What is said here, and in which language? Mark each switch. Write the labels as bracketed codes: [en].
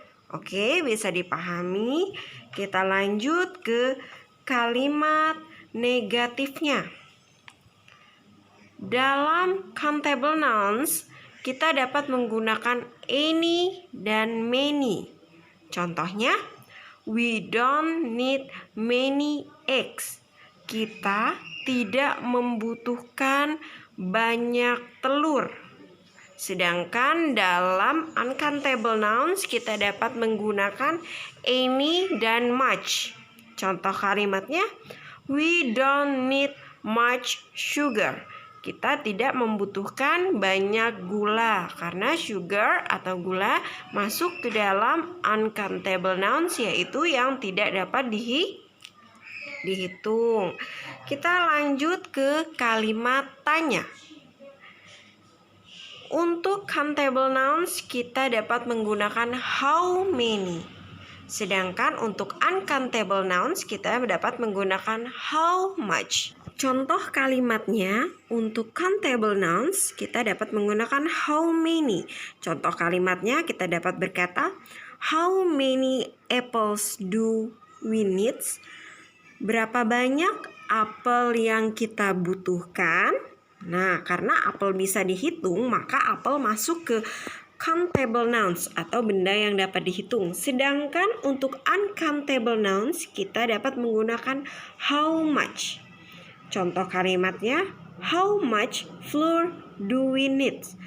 [id] Oke, bisa dipahami. Kita lanjut ke kalimat negatifnya. Dalam countable nouns, kita dapat menggunakan any dan many. Contohnya, [en] we don't need many eggs. [id] Kita tidak membutuhkan banyak telur. Sedangkan dalam uncountable nouns, kita dapat menggunakan any dan much. Contoh kalimatnya, [en] we don't need much sugar. [id] Kita tidak membutuhkan banyak gula karena sugar atau gula masuk ke dalam uncountable nouns, yaitu yang tidak dapat dihitung. Kita lanjut ke kalimat tanya. Untuk countable nouns kita dapat menggunakan how many. Sedangkan untuk uncountable nouns kita dapat menggunakan how much. Contoh kalimatnya untuk countable nouns kita dapat menggunakan how many. Contoh kalimatnya kita dapat berkata [en] how many apples do we need? [id] Berapa banyak apel yang kita butuhkan? Nah, karena apel bisa dihitung, maka apel masuk ke countable nouns atau benda yang dapat dihitung. Sedangkan untuk uncountable nouns kita dapat menggunakan how much. Contoh kalimatnya, [en] how much flour do we need?